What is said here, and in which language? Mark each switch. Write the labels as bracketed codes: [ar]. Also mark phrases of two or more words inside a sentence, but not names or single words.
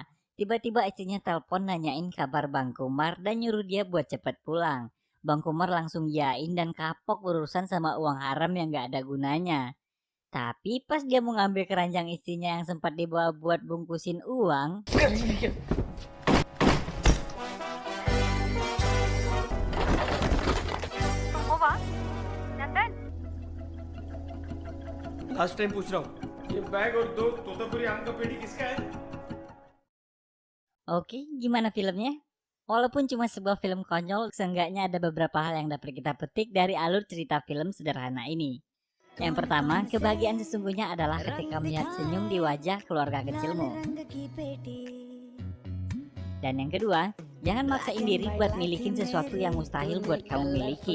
[id] Tiba-tiba istrinya telepon nanyain kabar Bang Kumar dan nyuruh dia buat cepet pulang. Bang Kumar langsung yain dan kapok berurusan sama uang haram yang gak ada gunanya. Tapi pas dia mau ngambil keranjang istrinya yang sempat dibawa buat bungkusin uang, [en] last time [hi] पूछ रहा हूँ ये बैग और दो तोतापुरी आम का पेटी किसका है? [id] oke, gimana filmnya? Walaupun cuma sebuah film konyol, seenggaknya ada beberapa hal yang dapat kita petik dari alur cerita film sederhana ini. Yang pertama, kebahagiaan sesungguhnya adalah ketika melihat senyum di wajah keluarga kecilmu. Dan yang kedua, jangan maksain diri buat milikin sesuatu yang mustahil buat kamu miliki.